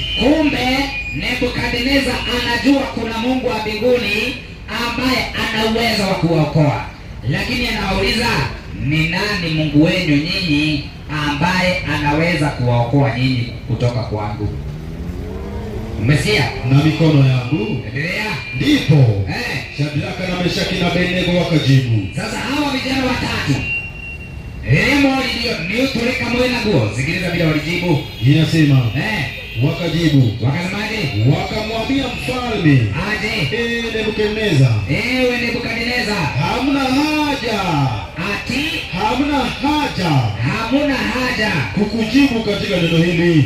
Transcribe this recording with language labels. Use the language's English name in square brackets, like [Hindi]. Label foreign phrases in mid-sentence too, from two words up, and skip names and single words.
[Swahili] Kumbe Nebukadneza anajua kuna Mungu wa mbinguni ambaye ana uwezo wa kuwaokoa, lakini anawauliza, ni nani Mungu wenu nyinyi ambaye anaweza kuwaokoa nyinyi kutoka kwangu. Umesikia? Na mikono yangu. Endelea. Ndipo Shadraka na Meshaki na Abednego wakajibu. Sasa hawa vijana watatu ni utulika mwena guo. Sikiliza vile walijibu. Inasema wakajibu. Wakasemaje? Wakamwambia mfalme, aje, Nebukadneza, ewe Nebukadneza, hamna haja. Ati hamna haja kukujibu katika neno hili.